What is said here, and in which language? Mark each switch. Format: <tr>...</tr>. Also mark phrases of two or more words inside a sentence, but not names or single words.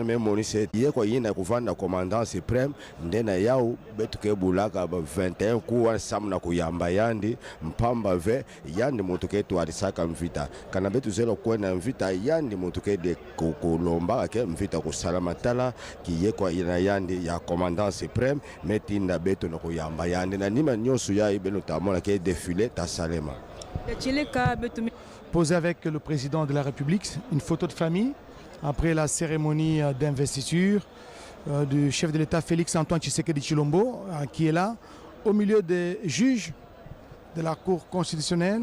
<ktu>memonise ye kwa yina kuvanda</ktu> <fr>commandant supreme</fr> <ktu>ndena yao betu ke bulaka 21 kuwa samna kuyamba yandi mpamba ve yandi mutuke tu arisaka mvita kana betu zelo kwena mvita yandi mutuke de kulomba ke mvita kusalama tala ki ye kwa yina yandi ya</ktu> <fr>commandant supreme</fr> <ktu>metinda betu na kuyamba yandi na nima nyosu ya ibeno tamona ke défilé ta salema.</ktu> <fr>Posé avec le président de la République, une photo de famille après la cérémonie d'investiture du chef de l'État Félix Antoine Tshisekedi Tshilombo qui est là, au milieu des juges de la Cour constitutionnelle.</fr>